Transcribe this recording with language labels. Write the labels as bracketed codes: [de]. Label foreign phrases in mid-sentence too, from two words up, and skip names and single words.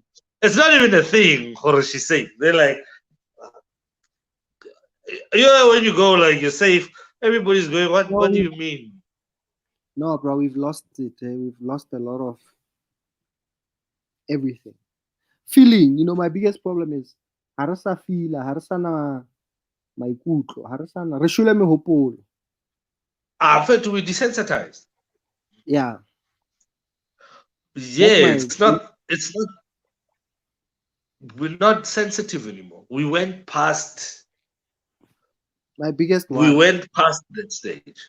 [en] It's not even a thing, or she's safe. They're like, when you go, like, you're safe, everybody's going, what do you mean? No, bro, we've lost it. We've lost a lot of everything. Feeling, my biggest problem is [st] harasa fila, harasa na maikutlo, harasa na re shwele mehopolo. [en] I felt to be desensitized. Yeah. Yeah, it's not, we're not sensitive anymore. We went past that stage.